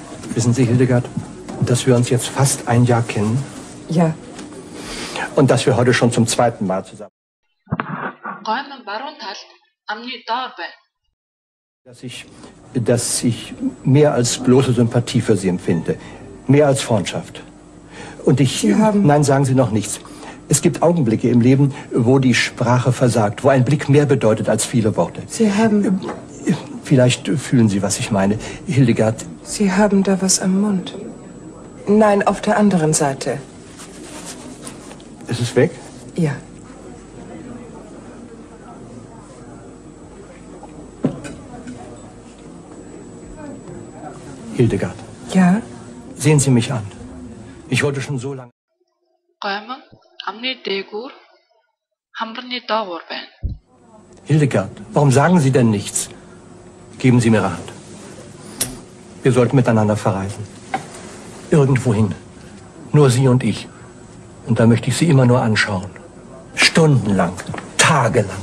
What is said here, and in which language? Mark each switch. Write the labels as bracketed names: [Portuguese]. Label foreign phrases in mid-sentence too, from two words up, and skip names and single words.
[German] Wissen Sie, Hildegard, dass wir uns jetzt fast ein Jahr kennen? Ja. Und dass wir heute schon zum zweiten Mal zusammen... [Mongolian] Гойман баруун талд амны доор байна. [German] Dass ich mehr als bloße Sympathie für Sie empfinde. Mehr als Freundschaft. Und ich... Nein, sagen Sie noch nichts. Es gibt Augenblicke im Leben, wo die Sprache versagt, wo ein Blick mehr bedeutet als viele Worte. Sie haben... Vielleicht fühlen Sie, was ich meine. Hildegard... Sie haben da was am Mund. Nein, auf der anderen Seite. Ist es weg? Ja. Hildegard. Ja? Sehen Sie mich an. Ich wollte schon so lange... [Mongolian] Гойман амны дээгүүр хамрны доогуур байна. [German] Hildegard, warum sagen Sie denn nichts? Geben Sie mir Ihre Hand. Wir sollten miteinander verreisen. Irgendwohin. Nur Sie und ich. Und da möchte ich Sie immer nur anschauen. Stundenlang. Tagelang.